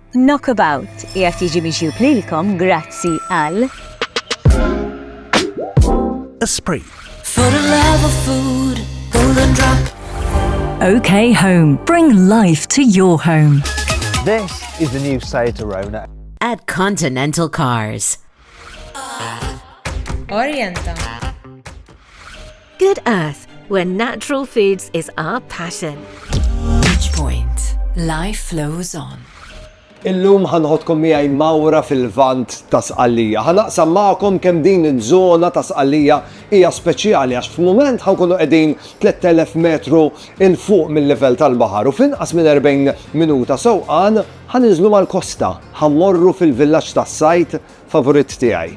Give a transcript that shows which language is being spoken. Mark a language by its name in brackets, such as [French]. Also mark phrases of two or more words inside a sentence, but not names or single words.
[Maltese] Knockabout qiegħed jiġi mixjub lilkom grazzi għal Esprit. [English] For the love of food, Golden Drop. OK Home. Bring life to your home. This is the new Seat Arona. At Continental Cars. Orienta. Good Earth, where natural foods is our passion. Each point, life flows on. [Maltese] Illum ħanħodkom miegħi mawra fil-vant ta' Sqallija. Ħanaqsam magħkom kemm din iż-żona ta' Sqallija hija speċjali għax f'mument ħankunu qegħdin 3000 metru il fuq mill-livell tal-baħar u f'inqas minn 40 minuta sewqan ħaniżlu mal-kosta, ħammorru fil-villaġġ tas-sajt favorit tiegħi.